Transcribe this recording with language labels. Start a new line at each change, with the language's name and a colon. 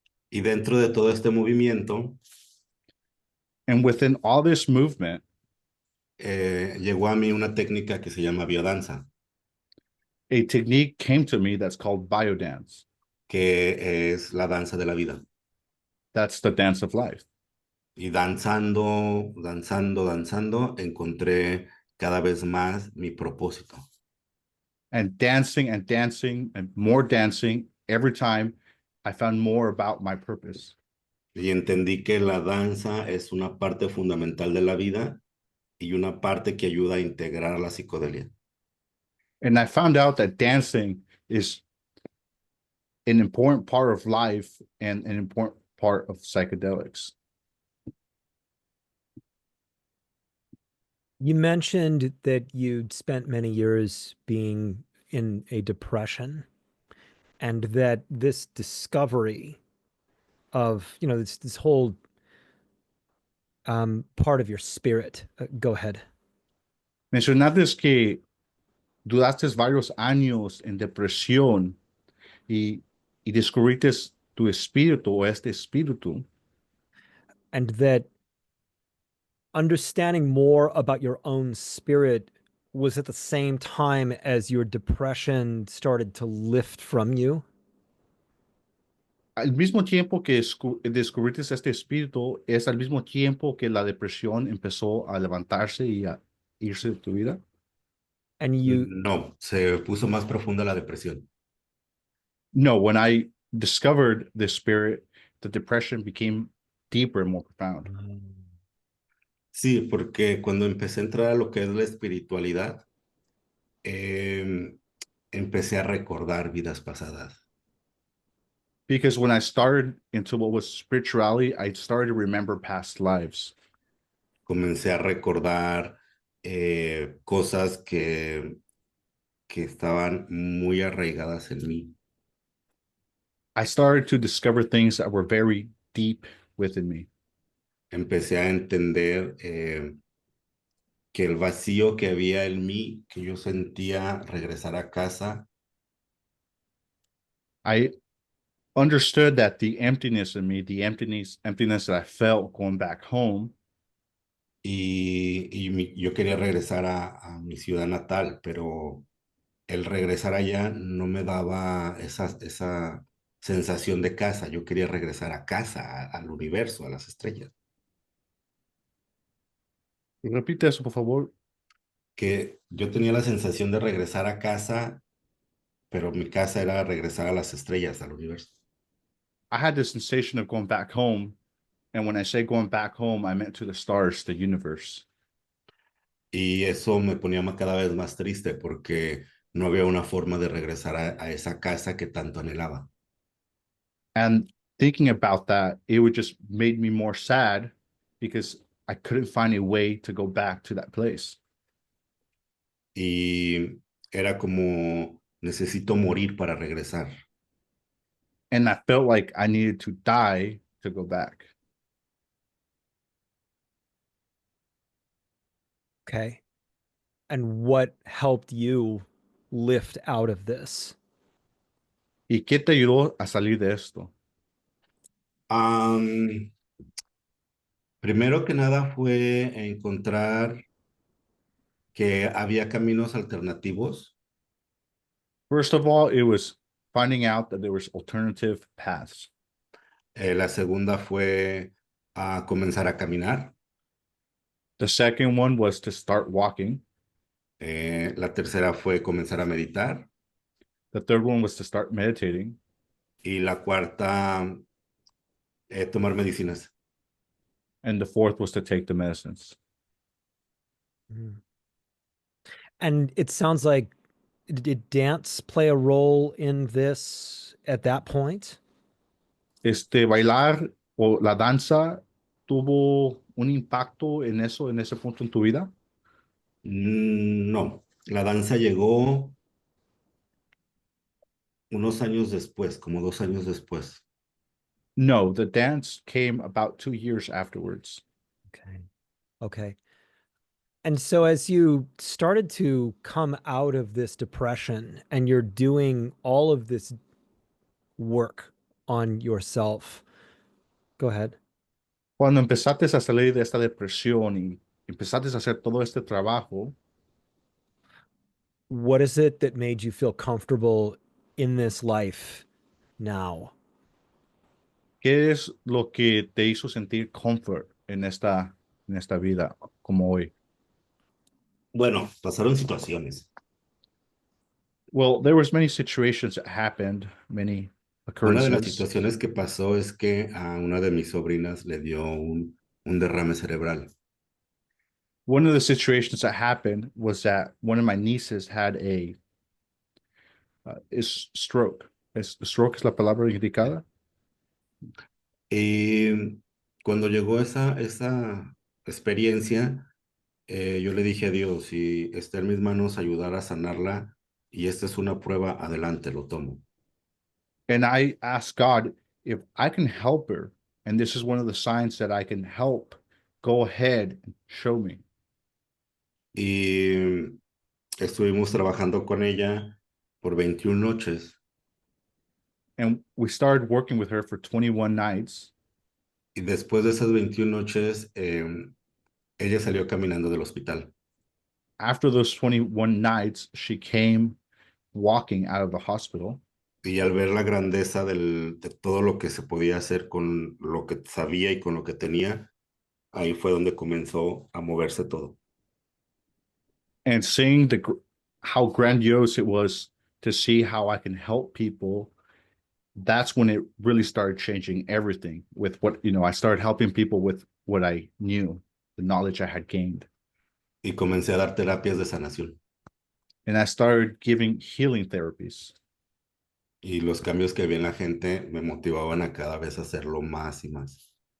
Spanish: Y dentro de todo este movimiento,
English: And within all this movement,
Spanish: llegó a mí una técnica que se llama biodanza,
English: a technique came to me that's called biodance.
Spanish: que es la danza de la vida.
English: That's the dance of life.
Spanish: Y danzando, encontré cada vez más mi propósito.
English: And dancing and dancing and more dancing, every time I found more about my purpose.
Spanish: Y entendí que la danza es una parte fundamental de la vida y una parte que ayuda a integrar la psicodelia.
English: And I found out that dancing is an important part of life and an important part of psychedelics. You mentioned that you'd spent many years being in a depression and that this discovery of, this whole part of your spirit. Go ahead.
Spanish: Mencionaste que duraste varios años en depresión y descubriste tu espíritu o este espíritu.
English: And that understanding more about your own spirit was at the same time as your depression started to lift from you.
Spanish: Al mismo tiempo que descubriste este espíritu, es al mismo tiempo que la depresión empezó a levantarse y a irse de tu vida.
English: And you
Spanish: No, se puso más profunda la depresión.
English: No, when I discovered the spirit, the depression became deeper and more profound.
Spanish: Sí, porque cuando empecé a entrar a lo que es la espiritualidad, empecé a recordar vidas pasadas.
English: Because when I started into what was spirituality, I started to remember past lives.
Spanish: Comencé a recordar cosas que estaban muy arraigadas en mí.
English: I started to discover things that were very deep within me.
Spanish: Empecé a entender que el vacío que había en mí, que yo sentía regresar a casa,
English: I understood that the emptiness in me, the emptiness that I felt going back home,
Spanish: yo quería regresar a mi ciudad natal, pero el regresar allá no me daba esa sensación de casa. Yo quería regresar a casa, al universo, a las estrellas. repite eso, por favor. Que yo tenía la sensación de regresar a casa, pero mi casa era regresar a las estrellas, al universo.
English: I had this sensation of going back home. And when I say going back home, I meant to the stars, the universe.
Spanish: Y eso me ponía cada vez más triste porque no había una forma de regresar a esa casa que tanto anhelaba.
English: And thinking about that, it would just made me more sad because I couldn't find a way to go back to that place.
Spanish: Y era como, necesito morir para regresar.
English: And I felt like I needed to die to go back. Okay. And what helped you lift out of this?
Spanish: ¿Y qué te ayudó a salir de esto? Am, Primero que nada fue encontrar que había caminos alternativos.
English: First of all, it was finding out that there was alternative paths.
Spanish: La segunda fue comenzar a caminar.
English: The second one was to start walking.
Spanish: La tercera fue comenzar a meditar.
English: The third one was to start meditating.
Spanish: Y la cuarta, tomar medicinas.
English: And the fourth was to take the medicines. And it sounds like, did dance play a role in this at that point?
Spanish: Bailar o la danza tuvo un impacto en eso, en ese punto en tu vida? No, la danza llegó unos años después, como 2 años después.
English: No, the dance came about 2 years afterwards. Okay. Okay. And so as you started to come out of this depression and you're doing all of this work on yourself, go ahead.
Spanish: Cuando empezaste a salir de esta depresión y empezaste a hacer todo este trabajo,
English: What is it that made you feel comfortable in this life now?
Spanish: ¿qué es lo que te hizo sentir comfort en esta vida como hoy? Bueno, pasaron situaciones.
English: Well, there was many situations that happened, many
Spanish: Una de las
English: occurrences.
Spanish: situaciones que pasó es que a una de mis sobrinas le dio un derrame cerebral.
English: One of the situations that happened was that one of my nieces had a is stroke.
Spanish: Stroke es la palabra indicada. Y cuando llegó esa experiencia, yo le dije a Dios, si está en mis manos ayudar a sanarla y esta es una prueba, adelante, lo tomo.
English: And I asked God if I can help her, and this is one of the signs that I can help, go ahead and show me.
Spanish: Y estuvimos trabajando con ella por 21 noches.
English: And we started working with her for 21 nights.
Spanish: Y después de esas 21 noches, ella salió caminando del hospital.
English: After those 21 nights, she came walking out of the hospital.
Spanish: Y al ver la grandeza de todo lo que se podía hacer con lo que sabía y con lo que tenía, ahí fue donde comenzó a moverse todo.
English: And seeing how grandiose it was to see how I can help people, that's when it really started changing everything with what, I started helping people with what I knew, the knowledge I had gained.
Spanish: Y comencé a dar terapias de sanación.
English: And I started giving healing therapies.
Spanish: Y los cambios que vi en la gente me motivaban a cada vez hacerlo más y más.